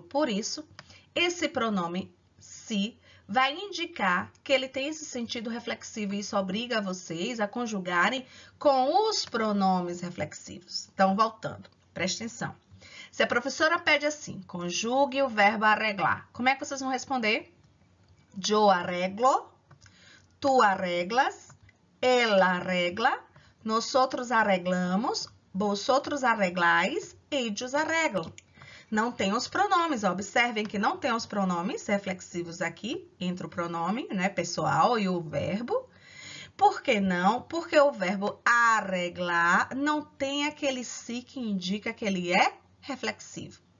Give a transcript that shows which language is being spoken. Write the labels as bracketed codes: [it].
[pt] Por isso, esse pronome se vai indicar que ele tem esse sentido reflexivo. E isso obriga vocês a conjugarem com os pronomes reflexivos. Então, voltando, presta atenção. Se a professora pede assim, conjugue o verbo arreglar. Como é que vocês vão responder? [es] Yo arreglo, tu arreglas, él arregla, nosotros arreglamos, vosotros arregláis, ellos arreglam. [pt] Não tem os pronomes, observem que não tem os pronomes reflexivos aqui, entre o pronome, né, pessoal e o verbo. Por que não? Porque o verbo arreglar não tem aquele si que indica que ele é reflexivo.